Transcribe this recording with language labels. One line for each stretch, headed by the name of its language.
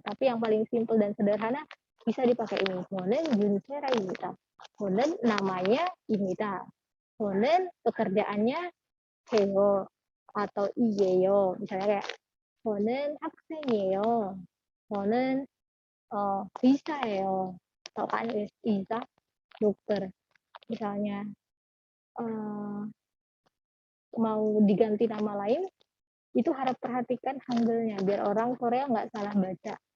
Indonesian: Tapi yang paling simple dan sederhana bisa dipakai ini.
Korean: 저는 윤세라입니다. 저는
Indonesian: namanya
Korean: 입니다. 저는
Indonesian: pekerjaannya
Korean: 해요
Indonesian: atau
Korean: 이예요.
Indonesian: misalnya kayak
Korean: 저는 학생이에요. 저는 의사예요.
Indonesian: atau kan 의사, dokter. Misalnya mau diganti nama lain, itu harap perhatikan Hangulnya biar orang Korea nggak salah baca.